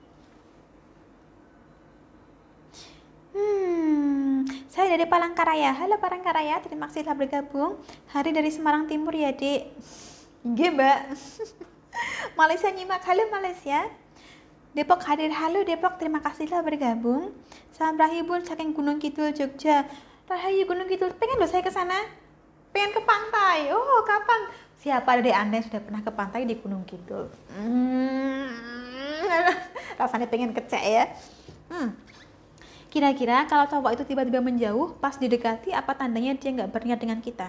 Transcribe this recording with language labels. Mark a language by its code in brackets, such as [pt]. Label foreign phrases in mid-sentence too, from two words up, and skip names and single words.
[id] Saya dari Palangkaraya. Halo Palangkaraya, terima kasih telah bergabung. Hari dari Semarang Timur ya dek. Iya mbak. Malaysia nyimak. Halo Malaysia. Depok hadir, halo Depok, terima kasih telah bergabung. Salam rahayu bun, saking Gunung Kidul Jogja. Rahayu Gunung Kidul, pengen loh saya ke sana. Pengen ke pantai. Oh, kapan? Siapa dari Anda yang sudah pernah ke pantai di Gunung Kidul? Rasanya pengen kecek ya. Kira-kira kalau cowok itu tiba-tiba menjauh, pas didekati, apa tandanya dia nggak berniat dengan kita?